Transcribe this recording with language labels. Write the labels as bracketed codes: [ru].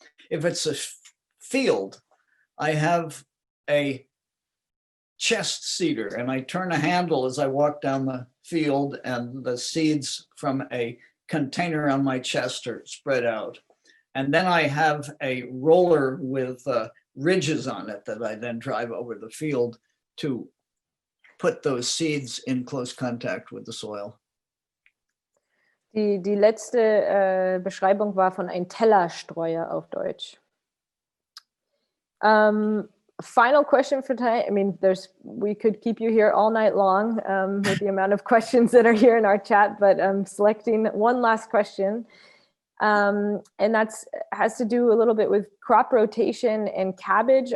[en] If it's a field, I have a chest seeder, and I turn a handle as I walk down the field, and the seeds from a container on my chest are spread out. And then I have a roller with ridges on it that I then drive over the field to put those seeds in close contact with the soil. [de] Die letzte Beschreibung war von einem Tellerstreuer auf Deutsch. [en] Final question for tonight. I mean, we could keep you here all night long with the amount of questions that are here in our chat, but I'm selecting one last question. And has to do a little bit with crop rotation and cabbage.